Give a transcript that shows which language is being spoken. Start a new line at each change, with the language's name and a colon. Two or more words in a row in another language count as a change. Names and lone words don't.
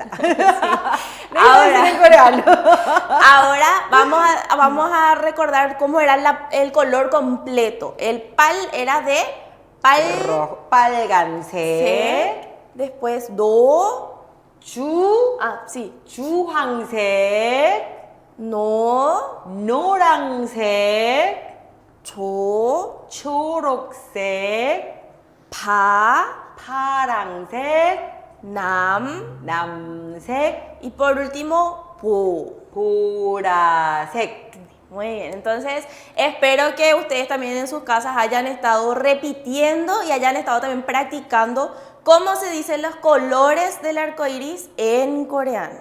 Spanish: Ahora, en coreano. Ahora vamos a recordar cómo era el color completo. El pal era de rojo, 빨간색. Después do. Sí.
Korean: 주황색. 노란색. 초록색. 파랑색. 남색.
Spanish: Y por último,
Korean: 보라색.
Spanish: Muy bien, entonces espero que ustedes también en sus casas hayan estado repitiendo y hayan estado también practicando cómo se dicen los colores del arco iris en coreano.